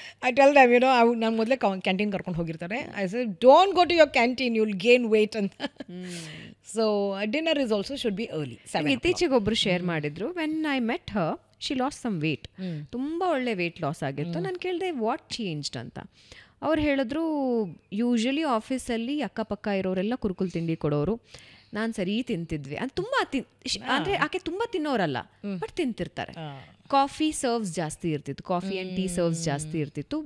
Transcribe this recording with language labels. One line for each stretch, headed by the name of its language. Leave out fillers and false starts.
English: I tell them,
Kannada: ನಾನು ಮೊದಲೇ canteen ಕರ್ಕೊಂಡು ಹೋಗಿರ್ತಾರೆ.
English: I say, don't go to your canteen, you'll gain weight. And so dinner is also should be early.
Kannada: ಇತ್ತೀಚೆಗೆ ಒಬ್ರು share ಮಾಡಿದ್ರು,
English: when I met her, she lost some weight.
Kannada: ತುಂಬ ಒಳ್ಳೆ weight loss ಆಗಿತ್ತು. ನಾನು ಕೇಳಿದೆ ವಾಟ್ ಚೇಂಜ್ಡ್ ಅಂತ. ಅವ್ರು ಹೇಳಿದ್ರು, ಯೂಶಲಿ ಆಫೀಸಲ್ಲಿ ಅಕ್ಕಪಕ್ಕ ಇರೋರೆಲ್ಲ ಕುರುಕುಲ್ ತಿಂಡಿ ಕೊಡೋರು, ನಾನು ಸರಿ ತಿಂತಿದ್ವಿ. ಅದು ತುಂಬ ಅಂದರೆ ಆಕೆ ತುಂಬ ತಿನ್ನೋರಲ್ಲ, ಬಟ್ ತಿಂತಿರ್ತಾರೆ. ಕಾಫಿ ಸರ್ವ್ಸ್ ಜಾಸ್ತಿ ಇರ್ತಿತ್ತು, ಕಾಫಿ ಆ್ಯಂಡ್ ಟೀ ಸರ್ವ್ಸ್ ಜಾಸ್ತಿ ಇರ್ತಿತ್ತು.